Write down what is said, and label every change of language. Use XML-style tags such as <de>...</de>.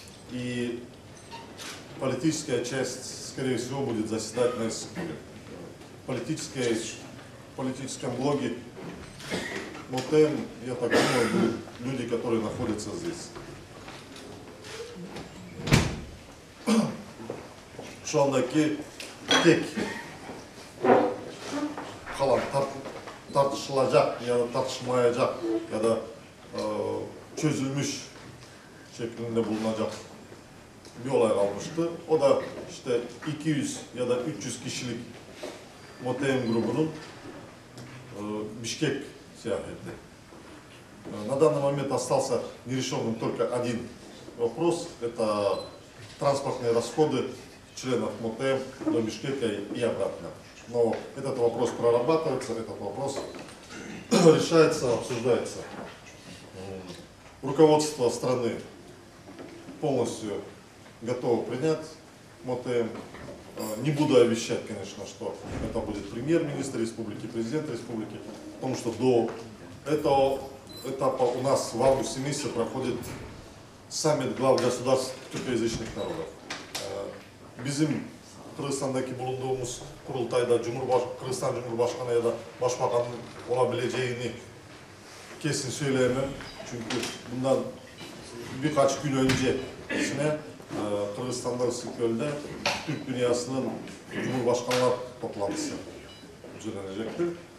<ru>И политическая часть, скорее всего, будет заседать на Иссык-Куле. В политическом блоге МТМ, я так думаю, будут люди, которые находятся здесь.</ru> <tr>Şu andaki tek kalan tartışılacak ya da tartışmayacak ya da çözülmüş şeklinde bulunacak bir olay kalmıştı. O da işte 200 ya da 300 kişilik МТМ grubunun Бишкек сеяхети.</tr> <ru>На данный момент остался нерешенным только один вопрос. Это транспортные расходы членов МТМ до Бишкека и обратно. Но этот вопрос прорабатывается, этот вопрос решается, обсуждается. Руководство страны полностью готово принять МТМ. Не буду обещать, конечно, что это будет премьер-министр республики, президент республики, потому что до этого этапа у нас в августе месяце проходит саммит глав государств türkоязычных народов.</ru> <tr>Bizim Kırgızistan'daki bulunduğumuz kurultayda Kırgızistan Cumhurbaşkanı ya da Başbakanın olabileceğini kesin söyleyemem. Çünkü bundan birkaç gün öncesine Kırgızistan'da Isıkgöl'de Türk dünyasının Cumhurbaşkanlar toplantısı düzenlenecektir.</tr>